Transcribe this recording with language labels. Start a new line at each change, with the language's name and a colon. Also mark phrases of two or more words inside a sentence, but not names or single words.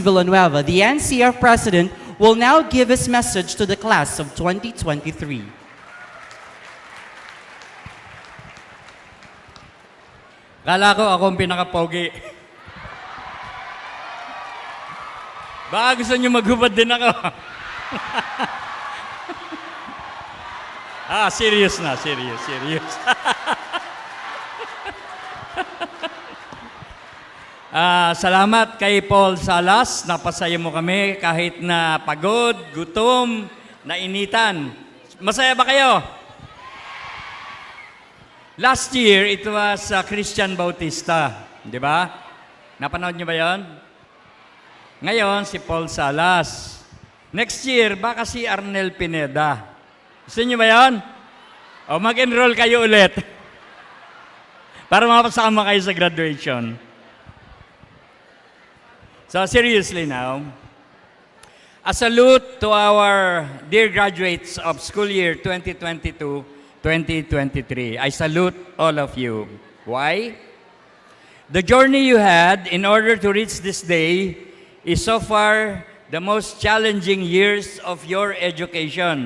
English: Villanueva, the NCF President, will now give his message to the class of 2023.
Filipino: Kala ko akong pinaka-pogi. Baka gusto nyo maghubad din ako. Serious na, serious. Salamat kay Paul Salas. Napasaya mo kami kahit na pagod, gutom, nainitan. Masaya ba kayo?
English: Last year, it was Christian Bautista.
Filipino: Di ba? Napanood niyo ba yon? Ngayon, si Paul Salas.
English: Next year,
Filipino: baka si Arnel Pineda. Gusto niyo ba yun? O mag-enroll kayo ulit. Para mapasama kayo sa graduation.
English: So seriously now, a salute to our dear graduates of school year 2022-2023. I salute all of you. Why? The journey you had in order to reach this day is so far the most challenging years of your education.